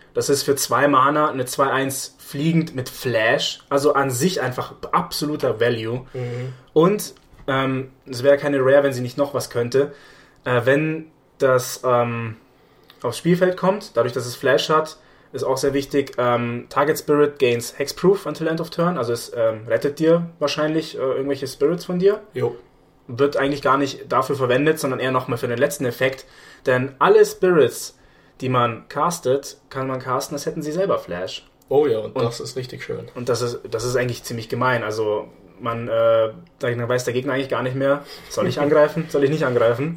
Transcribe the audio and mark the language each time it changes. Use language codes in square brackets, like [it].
[de] Das ist für 2 Mana eine 2-1 fliegend mit Flash. Also an sich einfach absoluter Value. Mhm. Und es wäre keine Rare, wenn sie nicht noch was könnte. Wenn das aufs Spielfeld kommt, dadurch, dass es Flash hat, ist auch sehr wichtig. [en] Target Spirit gains Hexproof until end of turn. [de] Also es rettet dir wahrscheinlich irgendwelche Spirits von dir. Jo. Wird eigentlich gar nicht dafür verwendet, sondern eher nochmal für den letzten Effekt. Denn alle Spirits, die man castet, kann man casten, als hätten sie selber Flash. Oh ja, und das ist richtig schön. Und das ist eigentlich ziemlich gemein. Also man weiß der Gegner eigentlich gar nicht mehr, soll ich angreifen, soll ich nicht angreifen?